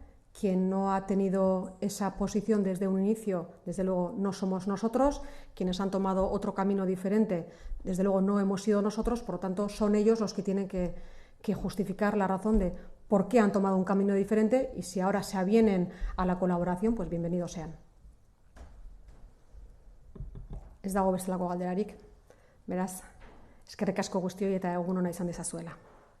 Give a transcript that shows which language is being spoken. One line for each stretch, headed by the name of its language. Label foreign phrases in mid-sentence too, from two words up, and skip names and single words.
Spanish: Quien no ha tenido esa posición desde un inicio, desde luego no somos nosotros. Quienes han tomado otro camino diferente, desde luego no hemos sido nosotros. Por lo tanto, son ellos los que tienen que justificar la razón de por qué han tomado un camino diferente, y si ahora se avienen a la colaboración, pues bienvenidos sean.
Basque: Ez dago bestelako galderarik. Beraz, eskerrik asko guztioi eta egun ona izan dezazuela.